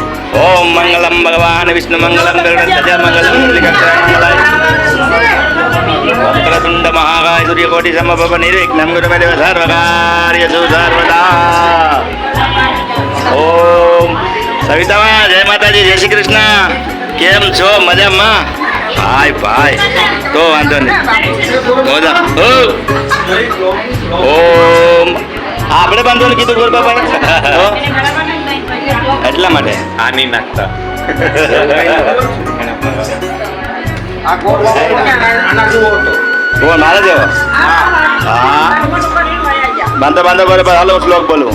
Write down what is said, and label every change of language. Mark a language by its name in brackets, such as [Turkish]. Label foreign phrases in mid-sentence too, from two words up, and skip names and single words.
[Sanskrit] ओम मंगलम भगवान विष्णु मंगलम गरुड़ध्वज मंगलम मंगलाय वक्रतुंड महाकाय सूर्यकोटि समप्रभ निर्विघ्नं कुरु मे देव सर्वकार्येषु सर्वदा। [Gujarati] ઓમ સવિતામા જય માતાજી, જય શ્રી કૃષ્ણ। કેમ છો? મજામા? ભાઈ ભાઈ તો વાંધો નહીં મજા। ओम આપણે બાંધવાનું કીધું ગોર બાપા એટલા માટે આ નહીં નાખતા. કોણ મારે જેવો? હા બાંધો બાંધો બરોબર. હાલો શ્લોક બોલું.